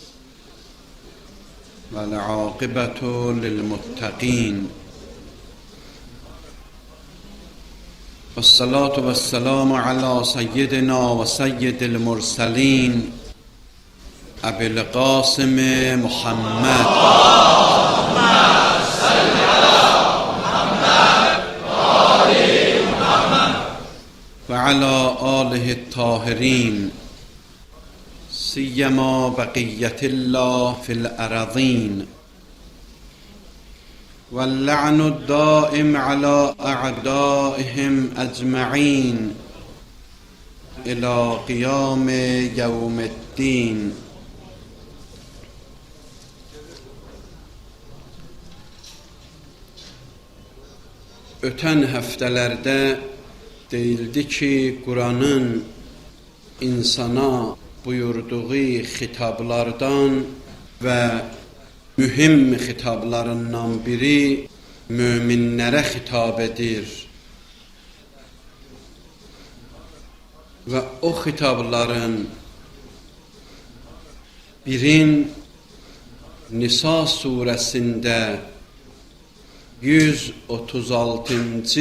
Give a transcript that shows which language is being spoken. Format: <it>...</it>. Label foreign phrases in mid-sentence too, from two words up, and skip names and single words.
<ar>والعاقبة للمتقين. والصلاة والسلام على سيدنا وسيد المرسلين. Ebil Qasim Muhammed. وعلى آله الطاهرين سيما بقية الله في الأراضين واللعن الدائم على أعدائهم أجمعين إلى قيام يوم الدين.</ar> <az>Ötən həftələrdə deyildi ki, Kur'an'ın insana buyurduğu xitablardan ve mühim xitablarından biri müminlere hitap edir. Ve o xitabların birin Nisa suresinde 136.</az>